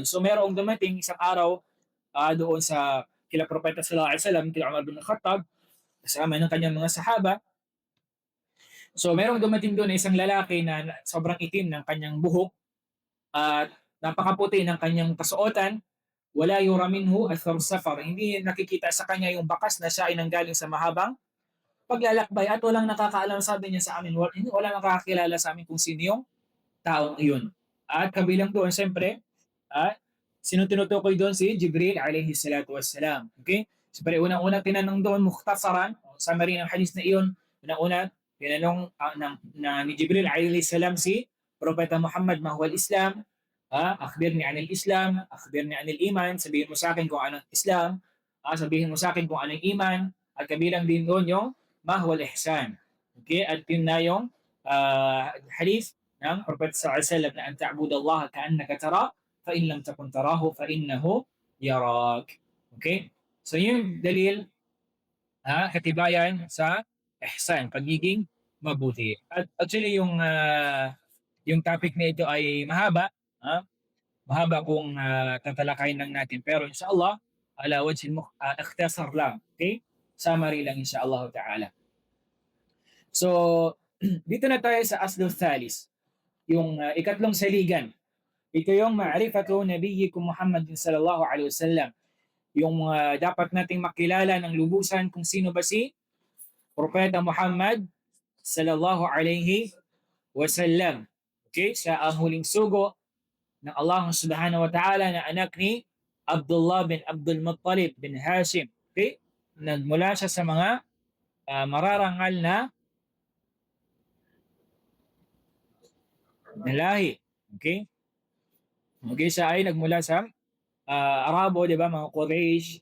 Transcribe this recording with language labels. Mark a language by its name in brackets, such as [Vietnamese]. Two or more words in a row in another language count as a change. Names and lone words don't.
[Filipino] So merong dumating isang araw doon sa kila Propeta [Arabic] صلى الله عليه وسلم, [Filipino] kila Umar bin Khattab, kasama ng kanyang mga sahaba. So merong dumating doon isang lalaki na sobrang itim ng kanyang buhok at napakaputi ng kanyang kasuotan, [Arabic] ولا يرى منه أثر سفر. [Filipino] Hindi nakikita sa kanya yung bakas na siya ay nanggaling sa mahabang paglalakbay at walang nakakaalam, sabi niya sa amin, wala nakakakilala sa amin kung sino yung taong iyon. At kabilang doon, siyempre, at sino tinutukoy doon? Si Jibril [Arabic] عليه الصلاة والسلام. [Filipino] Okay? Siyempre, unang-una tinanong doon, mukhtasaran, summary ng hadith na iyon, unang-una, tinanong ni Jibril [Arabic] عليه السلام [Filipino] si Propeta Muhammad, [Arabic] ما هو الإسلام? أخبرني عن الإسلام أخبرني عن الإيمان, [Filipino] sabihin mo sa akin kung anong Islam, sabihin mo sa akin kung anong iman, at kabilang din doon yung [Arabic] ما هو الإحسان. [Filipino] Okay? At yun na yung hadith ng Propeta [Arabic] صلى الله عليه وسلم [Filipino] na [Arabic] أن تعبد الله كأنك تراه فإن لم تكن تراه فإنه يراك. [Filipino] Okay? So yung dalil katibayan sa ihsan, pagiging mabuti. At actually yung topic na ito ay mahaba, mahaba kung tatalakayin lang natin, pero inshallah [Arabic] على وجه الاختصار [Filipino] lang. Okay? Summary lang [Arabic] إن شاء الله تعالى. [Filipino] So dito na tayo sa [Arabic] الأصل الثالث, [Filipino] yung ikatlong saligan. Ito yung [Arabic] معرفة نبيكم محمد صلى الله عليه وسلم. [Filipino] Yung dapat nating makilala ng lubusan kung sino ba si Propeta Muhammad [Arabic] صلى الله عليه وسلم. [Filipino] Okay? Siya ang huling sugo ng Allah [Arabic] سبحانه وتعالى [Filipino] na anak ni Abdullah bin Abdul Muttalib bin Hashim. Okay? Nagmula siya sa mga mararangal na lahi. Okay? Okay, siya ay nagmula sa Arabo, di ba, mga Quraysh.